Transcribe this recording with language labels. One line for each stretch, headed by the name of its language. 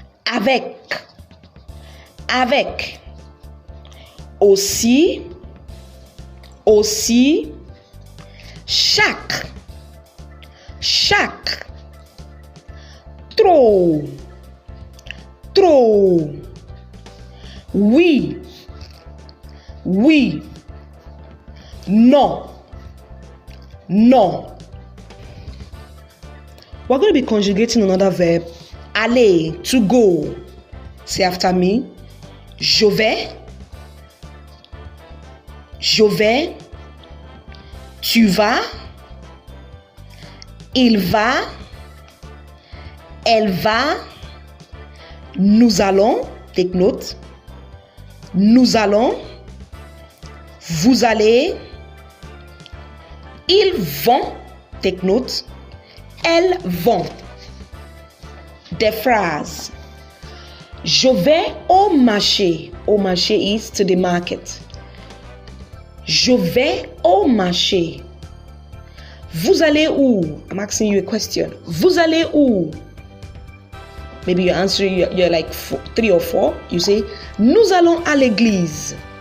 French: avec, avec, aussi, aussi, chaque, chaque, trop, trop, oui, oui, non, non.
English: We're going to be conjugating another verb. Aller, to go. Say after me.
French: Je vais. Je vais. Tu vas. Il va. Elle va. Nous allons.
English: Take note.
French: Nous allons. Vous allez. Ils vont. Take note. Elles vont. Des phrases. Je vais au marché. Au marché
English: is to the market.
French: Je vais au marché. Vous allez où?
English: I'm asking you a question.
French: Vous allez où?
English: Maybe your answer, you're like 3 or 4. You say,
French: nous allons à l'église.